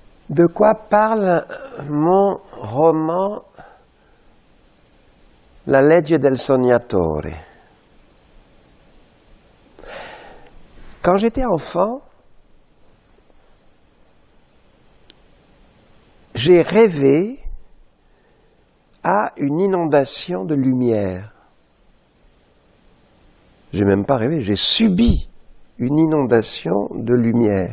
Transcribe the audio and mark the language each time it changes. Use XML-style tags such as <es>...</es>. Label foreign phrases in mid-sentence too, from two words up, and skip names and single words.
<fr>De quoi parle mon roman La legge del sognatore? Quand j'étais enfant, j'ai rêvé à une inondation de lumière. J'ai même pas rêvé, j'ai subi une inondation de lumière.</fr>